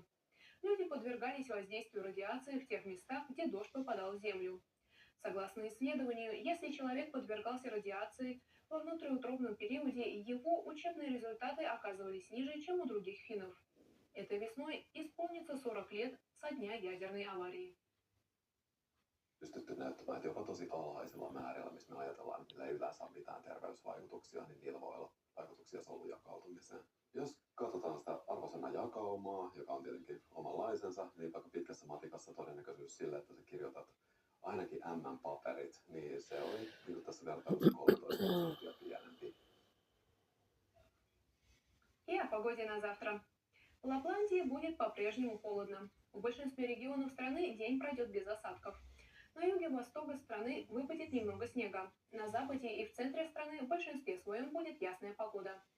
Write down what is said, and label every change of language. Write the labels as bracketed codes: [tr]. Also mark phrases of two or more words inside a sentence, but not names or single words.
[ru] Люди подвергались воздействию радиации в тех местах, где дождь попадал в землю. Согласно исследованию, если человек подвергался радиации во внутриутробном периоде, его учебные результаты оказывались ниже, чем у других финнов. Этой весной исполнится 40 лет со дня ядерной аварии. [fi] Pystytty näyttämään, että jopa tosi alhaisilla määrillä, missä me ajatellaan, että niillä ei yleensä ole mitään terveysvaikutuksia, niin niillä voi olla vaikutuksia solujakautumiseen. Jos katsotaan sitä arvosananjakaumaa, joka on tietenkin omanlaisensa, niin vaikka pitkässä matikassa todennäköisyys sille, että sä kirjoitat ainakin M-paperit, niin se oli niin tässä vertailussa 13% pienempi. [ru] И о погоде на завтра. В Лапландии будет по-прежнему холодно. В большинстве регионов страны день пройдет без осадков. На юге востока страны выпадет немного снега. На западе и в центре страны в большинстве своем будет ясная погода.